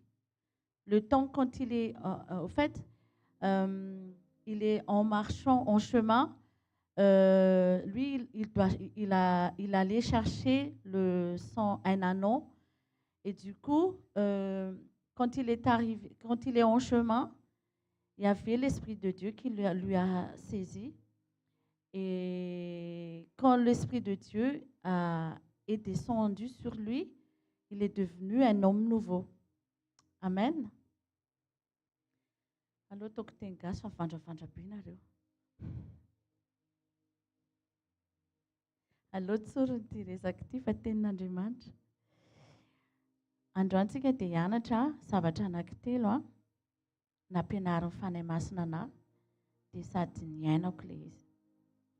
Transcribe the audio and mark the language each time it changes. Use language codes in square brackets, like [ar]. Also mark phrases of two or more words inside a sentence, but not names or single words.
[fr] Le temps quand il est, au fait, il est en marchant en chemin, lui, il allait chercher un anon, et du coup, quand il est en chemin, il y avait l'Esprit de Dieu qui lui a saisi. Et quand l'Esprit de Dieu est descendu sur lui, il est devenu un homme nouveau. Amen. [mg] Allô, toko teny gasy fa vandravandra-be nareo. Allô, tsorony ty resaka ty fa tenin'Andriamanitra. Androantsika dia hianatra zavatra anankitelo nampianarin'ny fanahy masina anahy, dia sady niainako ilay izy.